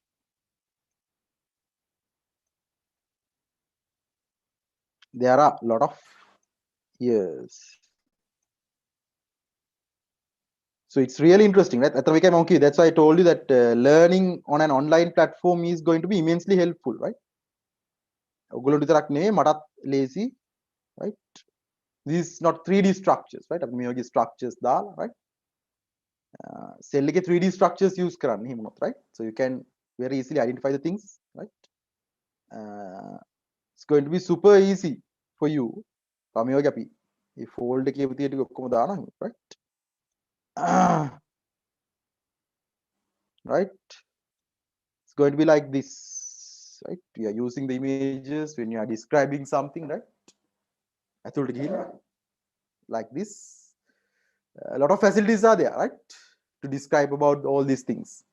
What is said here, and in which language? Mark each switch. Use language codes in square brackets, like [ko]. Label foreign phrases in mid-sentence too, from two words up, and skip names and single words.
[en] There are a lot of years. So it's really interesting, right? That's why I told you that learning on an online platform is going to be immensely helpful, right? [si] ඔගොල්ලෝ විතරක් නෙවෙයි මටත් [en] lazy, right? These not 3D structures, right? [si] අපි මේ වගේ structures දාලා, right? Cell එකේ [en] 3D structures use [si] කරන්න එහෙම උනොත්, [en] right? So you can very easily identify the things, right? It's going to be super easy for you. [si] මේ වගේ අපි මේ fold එකේ විදියට ටික ඔක්කොම දානවා, [en] right? Right? It's going to be like this, right? We are using the images when you are describing something, right? Like this. A lot of facilities are there, right? To describe about all these things.